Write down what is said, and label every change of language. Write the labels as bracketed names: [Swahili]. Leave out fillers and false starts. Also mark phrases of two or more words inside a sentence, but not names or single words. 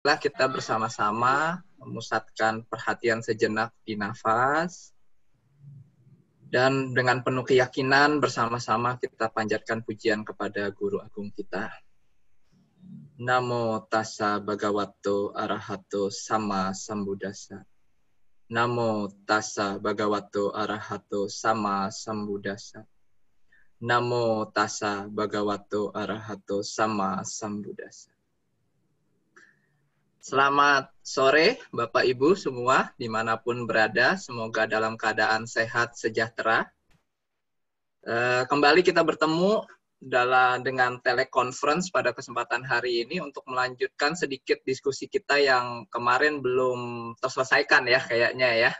[Indonesian] Marilah kita bersama-sama memusatkan perhatian sejenak di nafas. Dan dengan penuh keyakinan bersama-sama kita panjatkan pujian kepada Guru Agung kita. [Pali] Namo tassa bhagavato arahato sama sambuddhassa. Namo tassa bhagavato arahato sama sambuddhassa. Namo tassa bhagavato arahato sama sambuddhassa. [Indonesian] Selamat sore Bapak Ibu semua dimanapun berada, semoga dalam keadaan sehat sejahtera. Kembali kita bertemu dengan teleconference pada kesempatan hari ini untuk melanjutkan sedikit diskusi kita yang kemarin belum terselesaikan ya kayaknya ya.